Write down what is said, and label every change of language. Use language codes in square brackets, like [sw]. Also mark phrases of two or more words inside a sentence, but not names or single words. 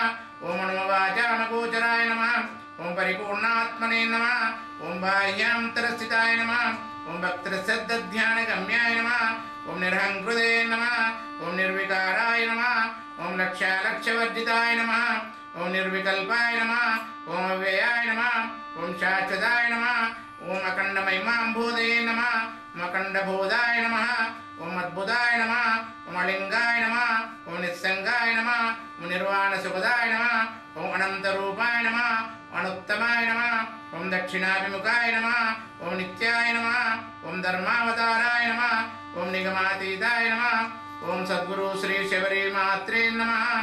[sa] ओम मनोवाचामगोचराय नमः। ओम परिपूर्णात्मने नमः। ओम बाह्यांतरस्थिताय नमः। ओम भक्तश्रद्धध्यानगम्याय नमः। ओम निरहंकृते नमः। ओम निर्विकाराय नमः। ओम लक्ष्यालक्ष्यवर्जिताय नमः। ఓం నిర్వికల్పాయ నమః ఓం అవ్యయాయ నమః ఓం శాశ్వతాయ నమః ఓం అఖండమహిమాంబోధయే నమః ఓం అఖండబోధాయ నమః ఓం అద్భుతాయ నమః ఓం అలింగాయ నమః ఓం నిస్సంగాయ నమః ఓం నిర్వాణసుఖదాయ నమః ఓం అనంతరూపాయ నమః అనుత్తమాయ నమః ఓం దక్షిణాభిముఖాయ నమః ఓం నిత్యాయ నమః ఓం ధర్మావతారాయ నమః ఓం నిగమాతీతాయ నమః ఓం సద్గురు శ్రీ శబరి మాత్రే నమః